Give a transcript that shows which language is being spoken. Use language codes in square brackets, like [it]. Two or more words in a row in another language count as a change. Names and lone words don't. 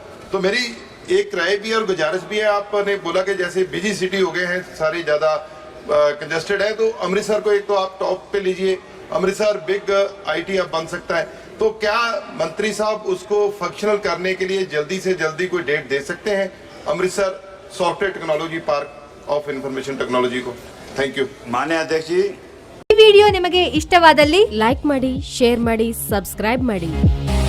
[hi] तो मेरी एक राय भी है और गुजारिश भी है, आपने बोला कि जैसे [en] busy city [hi] हो गए हैं, सारी ज़्यादा कंजेस्टेड है, तो अमृतसर को एक तो आप टॉप पे लीजिए। अमृतसर [en] big IT hub [hi] बन सकता है, तो क्या मंत्री साहब उसको फंक्शनल करने के लिए जल्दी से जल्दी कोई डेट दे सकते हैं अमृतसर सॉफ्टवेयर टेक्नोलॉजी पार्क ऑफ इंफॉर्मेशन टेक्नोलॉजी को? [en] thank you. [hi] माननीय अध्यक्ष जी, [kn] ಈ ವಿಡಿಯೋ ನಿಮಗೆ ಇಷ್ಟವಾದಲ್ಲಿ ಲೈಕ್ ಮಾಡಿ, ಶೇರ್ ಮಾಡಿ, ಸಬ್ಸ್ಕ್ರೈಬ್ ಮಾಡಿ.